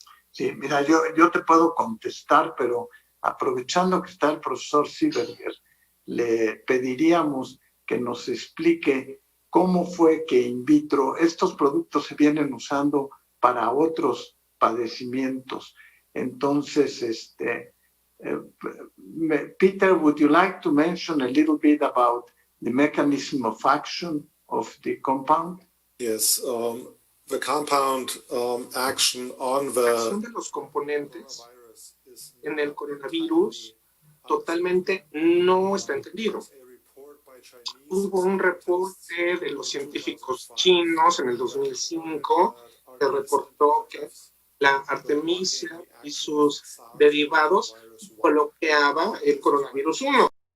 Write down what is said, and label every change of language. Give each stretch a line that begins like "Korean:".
Spanish: Sí, mira, yo te puedo contestar, pero aprovechando que está el profesor Silberger, le pediríamos que nos explique cómo fue que in vitro estos productos se vienen usando para otros padecimientos.
English: Entonces, Peter, would you like to mention a little bit about the mechanism of action of the compound? Yes, the compound action on the
Spanish: acción de los componentes en el coronavirus totalmente no está entendido. Hubo un reporte de los científicos chinos en el 2005 que reportó que la artemisia y sus derivados bloqueaba el coronavirus 1.